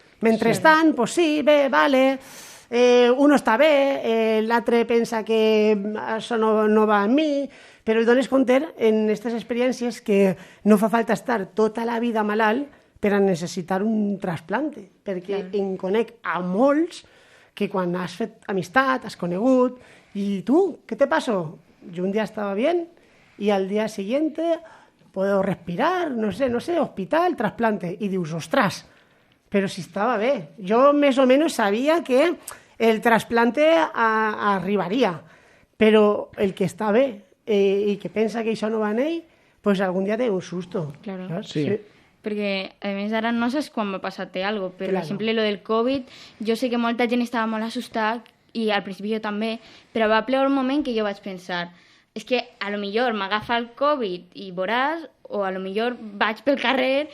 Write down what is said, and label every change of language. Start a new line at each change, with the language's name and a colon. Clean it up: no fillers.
Catalan: Mentrestant, pues sí, bé, vale... uno està bé, l'altre pensa que això no va a mi, però el dones compte en aquestes experiències que no fa falta estar tota la vida malalt per a necessitar un trasplante, perquè en conec a molts que quan has fet amistat, has conegut, i tu, què
Spanish: te pasó? Yo un día estaba bien y al día siguiente puedo respirar, no sé, hospital, trasplante,
Catalan: i dius, ostras, però si estava bé. Jo més o menys sabia que el trasplante arribaria, però el que està bé i que pensa que això no va en ell, pues algun dia té un susto. Claro. Sí. Perquè, a més, ara no saps quan va passar-te alguna cosa. Per exemple, lo del Covid, jo sé que molta gent estava molt assustada, i al principi jo també, però va plegar un moment que jo vaig pensar, és que a lo millor m'agafa el Covid i veuràs, o a lo millor vaig pel carrer...